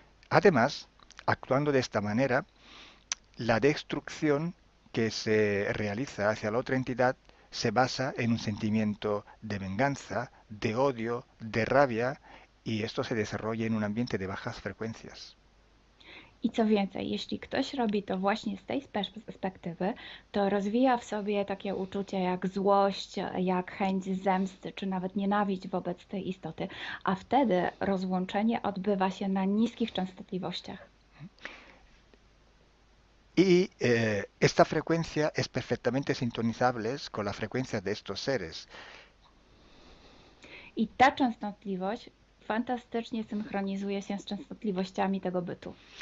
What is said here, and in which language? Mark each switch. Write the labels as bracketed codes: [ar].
[es] Además, actuando de esta manera, la destrucción que se realiza hacia la otra entidad se basa en un sentimiento de venganza, de odio, de rabia, y esto se desarrolla en un ambiente de bajas frecuencias. [pl] I co więcej, jeśli ktoś robi to właśnie z tej perspektywy, to rozwija w sobie takie uczucia jak złość, jak chęć zemsty, czy nawet nienawiść wobec tej istoty, a wtedy rozłączenie odbywa się na niskich częstotliwościach. [es] Y esta frecuencia es perfectamente sintonizable con la frecuencia de estos seres. [pl] I ta częstotliwość fantastycznie synchronizuje się z częstotliwościami tego bytu.